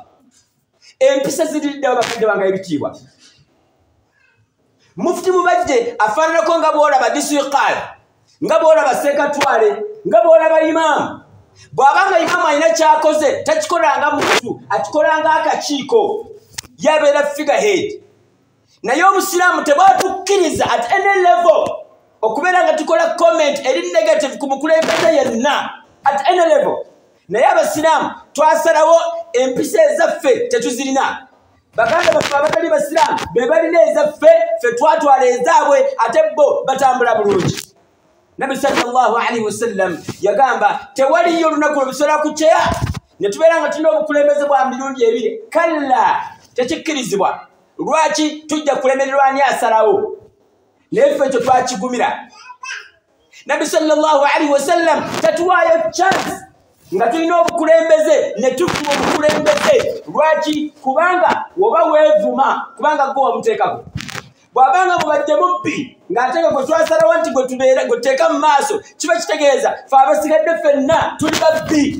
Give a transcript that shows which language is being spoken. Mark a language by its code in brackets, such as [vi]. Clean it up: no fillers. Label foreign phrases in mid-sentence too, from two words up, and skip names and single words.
[lg] Empisa ziriddewo bakadde bange ebitiibwa. Mufti Mubajje afaananako nga bw'olaba disitulikali, nga bw'olaba sekatwale, nga bw'olaba imaamu. Bw'abanga imaamu alina kyakoze takikolanga muntu, akikolanga akakiiko, yabeera figurehead. Naye Obusiraamu tebwatukkiriza [en] at any level [lg] okubeera nga tukola comment eri negative ku mukulembeze yenna [en] at any level. [lg] Naye Abasiraamu twasalawo empisa ezaffe tetuzirina. Baganda baffe abatali Basiraamu be balina ezaffe, ffe twatwala ezaabwe ate bo batambula bulungi. Nabi [ar] صلى الله عليه وسلم [lg] yagamba tewaliyo olunaku lubisobola kukyeya ne tubeera nga tulina obukulembeze bwa mirundi ebiri. Kalla, tekikkirizibwa. Lwaki tujja kulemererwa ani asalawo? Naye ffe ekyo twakigumira. Nabi [ar] صلى الله عليه وسلم [lg] tatuwaayo chance nga tulina obukulembeze ne tufuna obukulembeze. Lwaki? Kubanga woba weevuma, kubanga gwe wamuteekako. Bw'abanga mubajje mubbi ng'ateeka gwe twasalawo nti gwe tubeera gwe tuteeka mu maaso, kiba kitegeeza ffe abasigadde ffenna tuli babbi.